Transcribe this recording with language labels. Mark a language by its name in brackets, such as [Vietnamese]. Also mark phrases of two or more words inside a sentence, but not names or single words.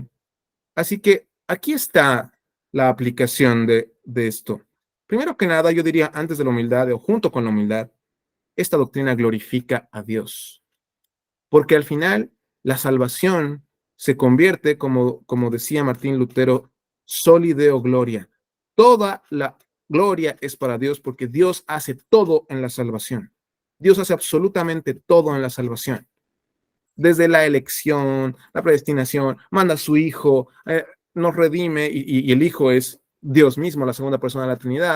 [Spanish] Así que aquí está la aplicación de esto. Primero que nada, yo diría antes de la humildad o junto con la humildad, esta doctrina glorifica a Dios. Porque al final la salvación se convierte, como decía Martín Lutero, [Latin] soli deo gloria. [Spanish] Toda la gloria es para Dios porque Dios hace todo en la salvación. Dios hace absolutamente todo en la salvación. Desde la elección, la predestinación, manda a su Hijo, nos redime y el Hijo es Dios mismo, la segunda persona de la Trinidad.